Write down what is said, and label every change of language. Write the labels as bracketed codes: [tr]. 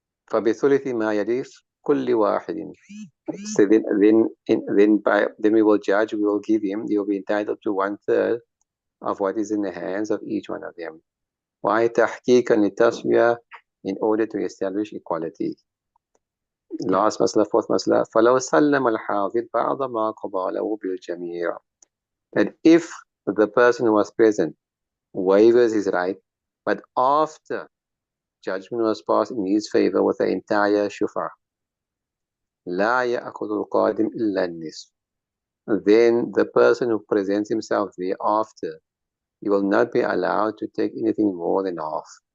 [ar] فبثلث ما يليف كل واحد. [en] So then we will judge, we will give him, he will be entitled to 1/3 of what is in the hands of each one of them. Why [ar] تحقيقا للتسوية, [en] in order to establish equality. [ar] Last مسألة, fourth مسألة, فلو سلم الحاضر بعض ما قضى له بالجميع. [en] That if the person who was present waivers his right, but after judgment was passed in his favor with the entire shufa, [ar] لا يأخذ القادم إلا النصف. [en] Then the person who presents himself thereafter, he will not be allowed to take anything more than half.